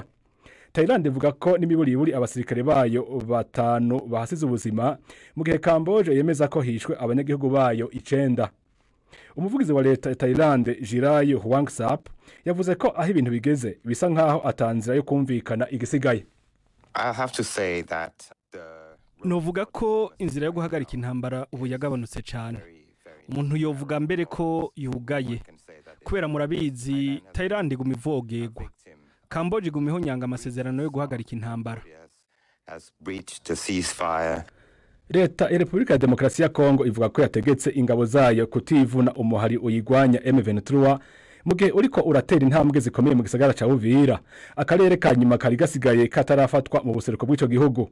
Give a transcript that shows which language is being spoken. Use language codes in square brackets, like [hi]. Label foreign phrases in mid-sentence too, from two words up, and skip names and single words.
[rn] Thailand ivuga ko n'imiburiburi abasirikare bayo 5 bahasize ubuzima mu gihe Cambodia yemeza ko hishwe abanyagihugu bayo 9. Umuvugizi wa leta ya Thailand Jiray Hwangsap yavuze ko aho ibintu bigeze bisa nkaho atanzira yo kumvikana igisigaye. [en] I have to say that [rn] novuga ko inzira yo guhagarika intambara ubu yagabanutse cyane. Umuntu yovuga mbere ko yugaye kubera murabizi Thailand iguma ivogegwa, Cambodia iguma ihonyanga amasezerano yo guhagarika intambara. Leta ya Republika ya Demokarasi ya Kongo ivuga ko yategetse ingabo zayo kutivuna umuhari uyigwanya M23 mu gihe uriko uratera intambwe zikomeye mu gisagara ca Uvira, akarere ka nyuma kari gasigaye katarafatwa mu buseruko bw'ico gihugu.